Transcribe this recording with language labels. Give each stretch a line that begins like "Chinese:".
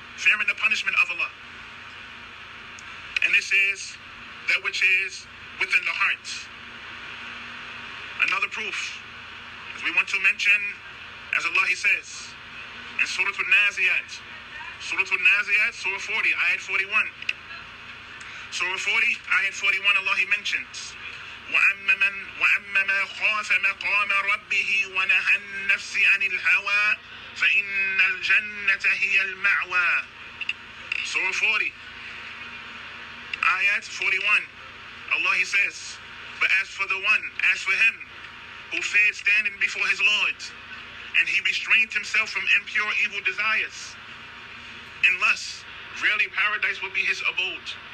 English: Fearing the punishment of Allah. And this is that which is within the heart. Another proof, as we want to mention, as Allah He says in Surah Al-Naziyat, Surah 40, Ayat 41. Surah 40, Ayat 41, Allah He mentions,
Arabic: وَأَمَّا مَا خَافَ مَقَامَ رَبِّهِ وَنَهَى النَّفْسِ عَنِ الْهَوَىٰ فَإِنَّ الْجَنَّةَ هِيَ الْمَأْوَىٰ.
English: Surah 40, Ayat 41, Allah He says, but as for him who feared standing before his Lord, and he restrained himself from impure evil desires and lust, verily paradise will be his abode.